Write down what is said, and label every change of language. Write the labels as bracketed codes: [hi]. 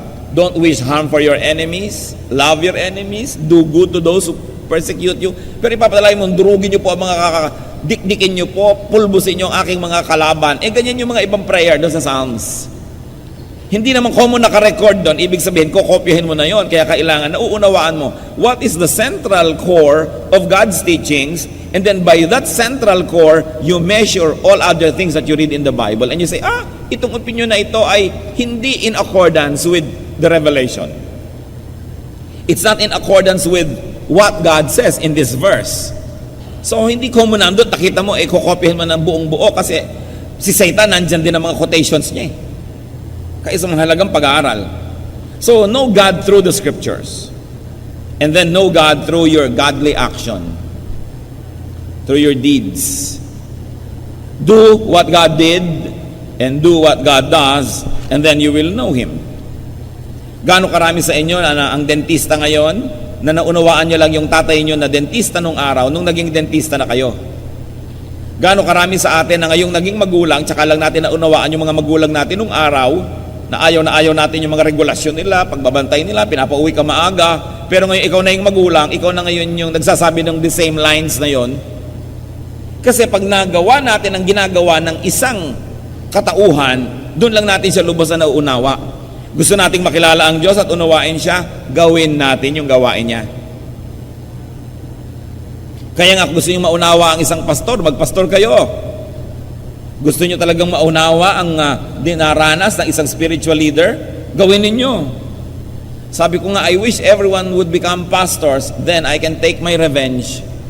[en] Don't wish harm for your enemies, love your enemies, do good to those who persecute you. [tl] Pero ipapadalay mo, durugin nyo po ang mga dikdikin nyo po, pulbusin nyo ang aking mga kalaban. Ganyan yung mga ibang prayer doon sa Psalms. Hindi naman common naka-record doon, ibig sabihin, kokopyahin mo na yon. Kaya kailangan, nauunawaan mo, [en] what is the central core of God's teachings, and then by that central core, you measure all other things that you read in the Bible, and you say, [tl] itong opinion na ito ay hindi [en] in accordance with the revelation. It's not in accordance with what God says in this verse. [tl] So, hindi common nandun, nakita mo, kokopyahin mo ng buong buo kasi si Satan, nandyan din ang mga quotations niya kaisang halagang pag-aaral. [en] So, know God through the scriptures. And then know God through your godly action. Through your deeds. Do what God did and do what God does, and then you will know Him. [tl] Gaano karami sa inyo na ang dentista ngayon, na naunawaan nyo lang yung tatay nyo na dentista nung araw, nung naging dentista na kayo? Gaano karami sa atin na ngayong naging magulang, tsaka lang natin naunawaan yung mga magulang natin nung araw, na ayaw natin yung mga regulasyon nila, pagbabantay nila, pinapauwi ka maaga, pero ngayon ikaw na yung magulang, ikaw na ngayon yung nagsasabi ng [en] the same lines [tl] na yon. Kasi pag nagawa natin ang ginagawa ng isang katauhan, doon lang natin siya lubos na nauunawa. Gusto nating makilala ang Diyos at unawain siya, gawin natin yung gawain niya. Kaya nga gusto nyo maunawa ang isang pastor, magpastor kayo. Gusto nyo talagang maunawa ang dinaranas ng isang spiritual leader, gawin ninyo. Sabi ko nga, [en] I wish everyone would become pastors, then I can take my revenge.